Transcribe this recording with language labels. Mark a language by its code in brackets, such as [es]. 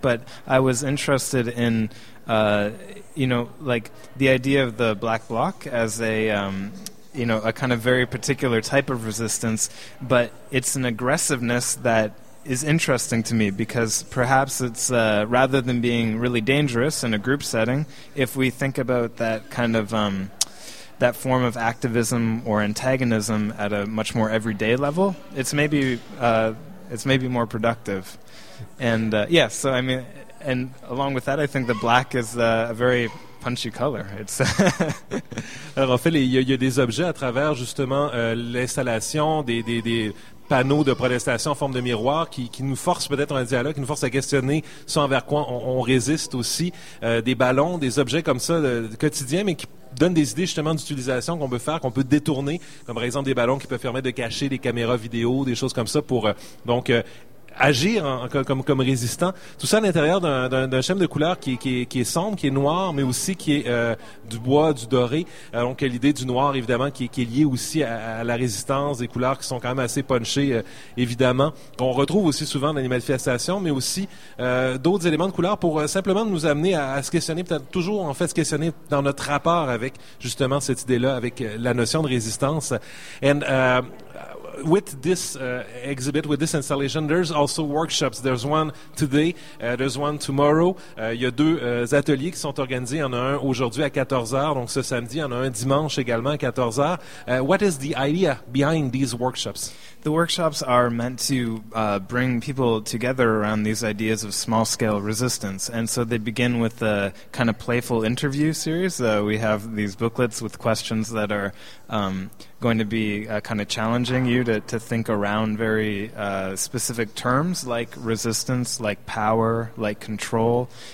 [en] But I was interested in, the idea of the black bloc as a kind of very particular type of resistance, but it's an aggressiveness that is interesting to me, because perhaps it's rather than being really dangerous in a group setting, if we think about that kind of that form of activism or antagonism at a much more everyday level, it's maybe more productive. And and along with that, I think the black is a very punchy color. It's [fr] Alors en fait, il y a des objets à travers justement l'installation des panneaux de protestation en forme de miroir qui nous force peut-être un dialogue, qui nous force à questionner ce envers quoi on résiste aussi. Des ballons, des objets comme ça de quotidien, mais qui donnent des idées justement d'utilisation qu'on peut faire, qu'on peut détourner, comme par exemple des ballons qui peuvent permettre de cacher des caméras vidéo, des choses comme ça pour agir comme résistant. Tout ça à l'intérieur d'un schéma de couleurs qui est sombre, qui est noir, mais aussi qui est du bois, du doré. Donc l'idée du noir, évidemment, qui est liée aussi à la résistance, des couleurs qui sont quand même assez punchées, évidemment, qu'on retrouve aussi souvent dans les manifestations, mais aussi d'autres éléments de couleurs pour simplement nous amener à se questionner, peut-être toujours en fait se questionner dans notre rapport avec justement cette idée-là, avec la notion de résistance. [en] And with this exhibit, with this installation, there's also workshops. There's one today, there's one tomorrow. [fr] Il y a deux ateliers qui sont organisés. Il y en a un aujourd'hui à 14h, donc ce samedi. Il y en a un dimanche également à 14h. [en] What is the idea behind these workshops? The workshops are meant to bring people together around these ideas of small-scale resistance. And so they begin with a kind of playful interview series. We have these booklets with questions that are going to be kind of challenging you to think around very specific terms like resistance, like power, like control.